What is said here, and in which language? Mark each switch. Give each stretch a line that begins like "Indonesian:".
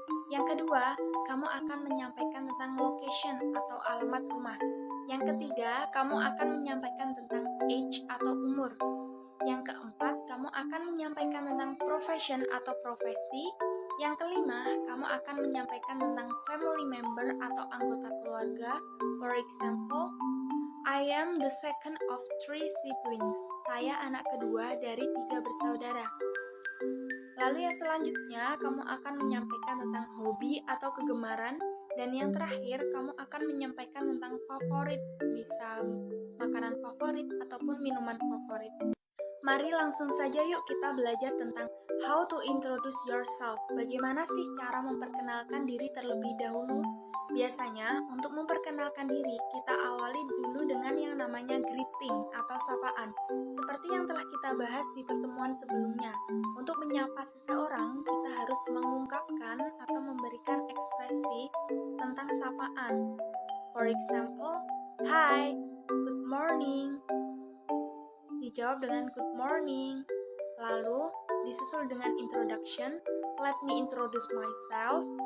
Indonesian: Yang kedua, kamu akan menyampaikan tentang location atau alamat rumah. Yang ketiga, kamu akan menyampaikan tentang age atau umur. Yang keempat, kamu akan menyampaikan tentang profession atau profesi. Yang kelima, kamu akan menyampaikan tentang family member atau anggota keluarga.
English: For example, I am the second of 3 siblings.
Indonesian: Saya anak kedua dari 3 bersaudara. Lalu yang selanjutnya, kamu akan menyampaikan tentang hobi atau kegemaran. Dan yang terakhir, kamu akan menyampaikan tentang favorit, bisa makanan favorit ataupun minuman favorit. Mari langsung saja yuk kita belajar tentang
English: how to introduce yourself.
Indonesian: Bagaimana sih cara memperkenalkan diri terlebih dahulu? Biasanya, untuk memperkenalkan diri, kita awali dulu dengan yang namanya greeting atau sapaan. Seperti yang telah kita bahas di pertemuan sebelumnya. Untuk menyapa seseorang, kita harus mengungkapkan atau memberikan ekspresi tentang sapaan.
English: For example, Hi, good morning.
Indonesian: Dijawab dengan
English: good morning.
Indonesian: Lalu, disusul dengan introduction.
English: Let me introduce myself.